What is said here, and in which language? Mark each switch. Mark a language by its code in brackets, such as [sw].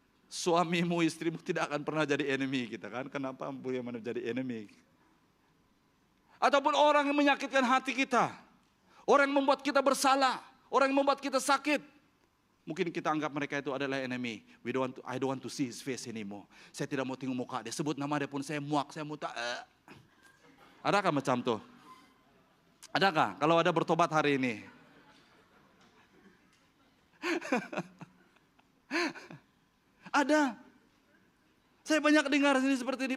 [ms] Suamimu, istrimu tidak akan pernah jadi enemy kita kan. Kenapa boleh menjadi enemy? Ataupun orang yang menyakitkan hati kita. Orang yang membuat kita bersalah. Orang yang membuat kita sakit. Mungkin kita anggap mereka itu adalah enemy. [en] I don't want to see his face anymore. [ms] Saya tidak mau tengok muka dia. Sebut nama dia pun saya muak. Saya muta. Adakah macam tuh? Adakah? Kalau ada bertobat hari ini. Ada. Saya banyak dengar sini seperti ini.